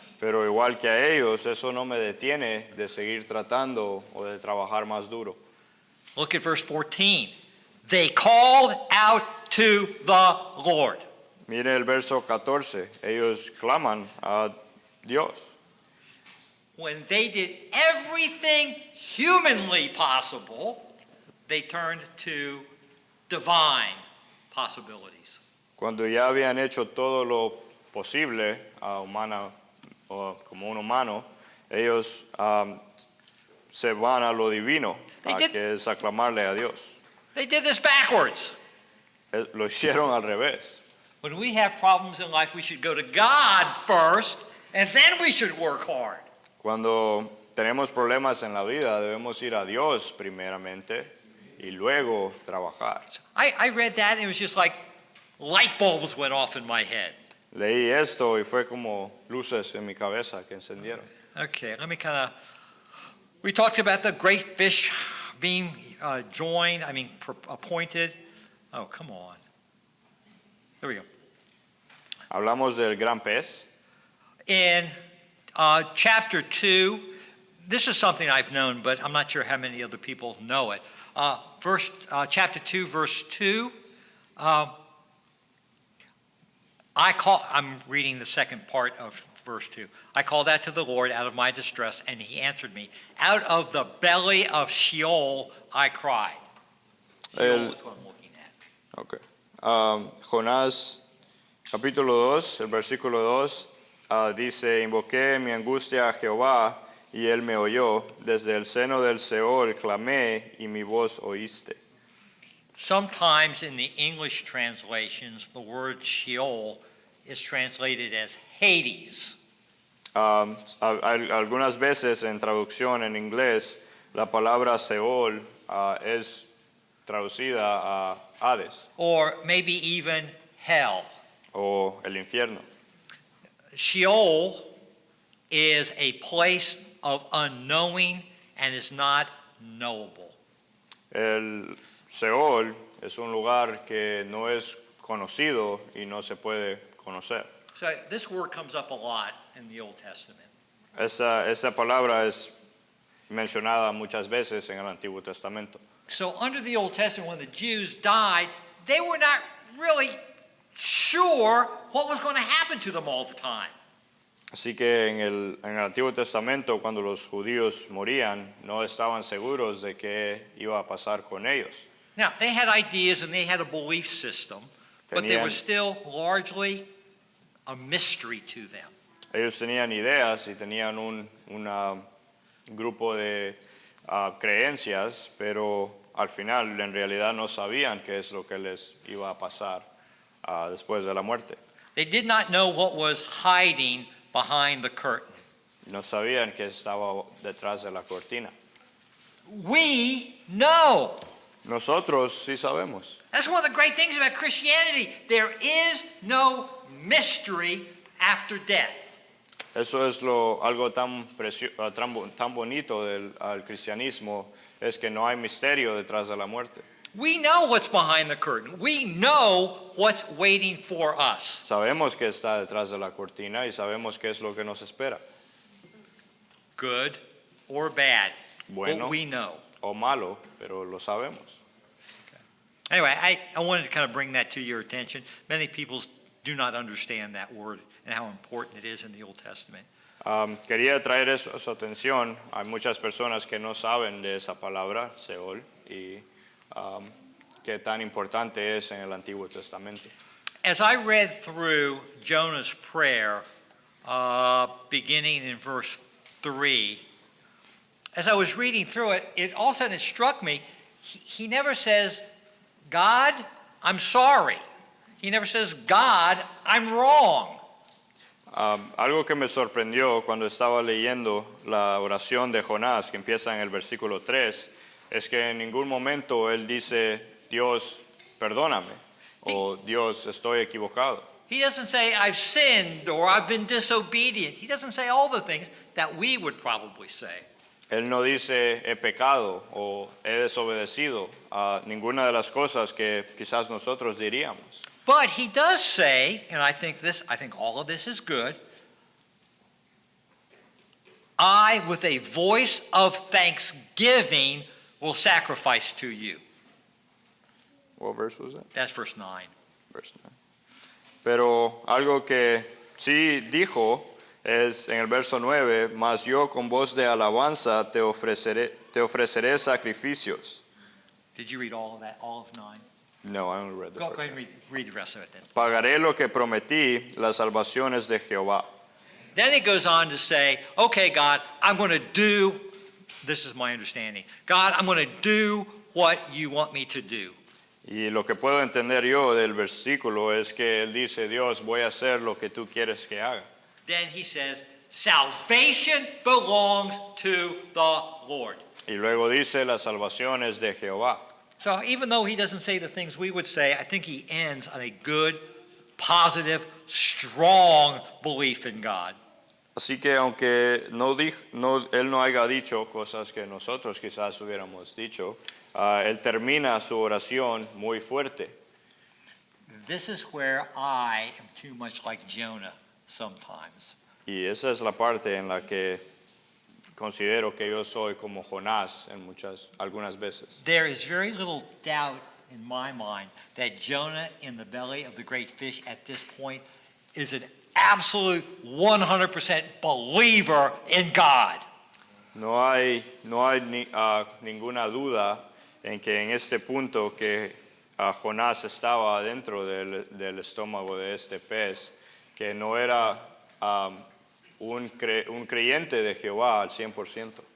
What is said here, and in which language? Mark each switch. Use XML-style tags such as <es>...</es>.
<es>Pero igual que a ellos, eso no me detiene de seguir tratando o de trabajar más duro.</es> <en>Look at verse 14. They called out to the Lord.</en> <es>Mire el verso 14. Ellos claman a Dios.</es> <en>When they did everything humanly possible, they turned to divine possibilities.</en> <es>Cuando ya habían hecho todo lo posible como un humano, ellos se van a lo divino, que es aclamarle a Dios.</es> <en>They did this backwards.</en> <es>Lo hicieron al revés.</es> <en>When we have problems in life, we should go to God first, and then we should work hard.</en> <es>Cuando tenemos problemas en la vida, debemos ir a Dios primeramente y luego trabajar.</es> <en>I read that, and it was just like light bulbs went off in my head.</en> <es>Leí esto y fue como luces en mi cabeza que encendieron.</es> <en>Okay, let me we talked about the great fish being appointed. Oh, come on. There we go.</en> <es>Hablamos del gran pez.</es> <en>In chapter 2, this is something I've known, but I'm not sure how many other people know it. Chapter 2, verse 2. I'm reading the second part of verse 2. I called out to the Lord out of my distress, and he answered me. Out of the belly of Sheol I cried. Sheol is what I'm looking at. Okay.</en> <es>Jonás, capítulo 2, el versículo 2, dice, invoqué mi angustia a Jehová, y él me oyó. Desde el seno del Seol clamé, y mi voz oíste.</es> <en>Sometimes in the English translations, the word Sheol is translated as Hades.</en> <es>Algunas veces en traducción en inglés, la palabra Seol es traducida a Hades.</es> <en>Or maybe even hell.</en> <es>O el infierno.</es> <en>Sheol is a place of unknowing and is not knowable.</en> <es>El Seol es un lugar que no es conocido y no se puede conocer.</es> <en>So this word comes up a lot in the Old Testament.</en> <es>Esa palabra es mencionada muchas veces en el Antiguo Testamento.</es> <en>So under the Old Testament, when the Jews died, they were not really sure what was going to happen to them all the time.</en> <es>Así que en el Antiguo Testamento, cuando los judíos morían, no estaban seguros de qué iba a pasar con ellos.</es> <en>Now, they had ideas and they had a belief system, but they were still largely a mystery to them.</en> <es>Ellos tenían ideas y tenían un grupo de creencias, pero al final en realidad no sabían qué es lo que les iba a pasar después de la muerte.</es> <en>They did not know what was hiding behind the curtain.</en> <es>No sabían qué estaba detrás de la cortina.</es> <en>We know.</en> <es>Nosotros sí sabemos.</es> <en>That's one of the great things about Christianity. There is no mystery after death.</en> <es>Eso es algo tan bonito al cristianismo, es que no hay misterio detrás de la muerte.</es> <en>We know what's behind the curtain. We know what's waiting for us.</en> <es>Sabemos que está detrás de la cortina y sabemos qué es lo que nos espera.</es> <en>Good or bad,</en> <es>Bueno</es> <en>but we know.</en> <es>o malo, pero lo sabemos.</es> <en>Anyway, I wanted to kind of bring that to your attention. Many people do not understand that word and how important it is in the Old Testament.</en> <es>Quería traer eso a su atención. Hay muchas personas que no saben de esa palabra, Seol, y qué tan importante es en el Antiguo Testamento.</es> <en>As I read through Jonah's prayer, beginning in verse 3, as I was reading through it, all of a sudden it struck me, he never says, God, I'm sorry. He never says, God, I'm wrong.</en> <es>Algo que me sorprendió cuando estaba leyendo la oración de Jonás, que empieza en el versículo 3, es que en ningún momento él dice, Dios, perdóname, o Dios, estoy equivocado.</es> <en>He doesn't say, I've sinned or I've been disobedient. He doesn't say all the things that we would probably say.</en> <es>Él no dice, he pecado o he desobedecido a ninguna de las cosas que quizás nosotros diríamos.</es> <en>But he does say, and I think all of this is good, I, with a voice of thanksgiving, will sacrifice to you. What verse was that? That's verse 9. Verse 9.</en> <es>Pero algo que sí dijo es en el verso 9, mas yo con voz de alabanza te ofreceré sacrificios.</es> <en>Did you read all of that, all of 9? No, I only read the Go first ahead one. and read the rest of it then.</en> <es>Pagaré lo que prometí, las salvaciones de Jehová.</es> <en>Then it goes on to say, okay, God, I'm going to do, this is my understanding, God, I'm going to do what you want me to do.</en> <es>Y lo que puedo entender yo del versículo es que él dice, Dios, voy a hacer lo que tú quieres que haga.</es> <en>Then he says, salvation belongs to the Lord.</en> <es>Y luego dice, las salvaciones de Jehová.</es> <en>So even though he doesn't say the things we would say, I think he ends on a good, positive, strong belief in God.</en> <es>Así que aunque él no haya dicho cosas que nosotros quizás hubiéramos dicho, él termina su oración muy fuerte.</es> <en>This is where I am too much like Jonah sometimes.</en> <es>Y esa es la parte en la que considero que yo soy como Jonás en algunas veces.</es> <en>There is very little doubt in my mind that Jonah in the belly of the great fish at this point is an absolute 100% believer in God.</en> <es>No hay ninguna duda en que en este punto que Jonás estaba dentro del estómago de este pez, que no era un creyente de Jehová al 100%.</es>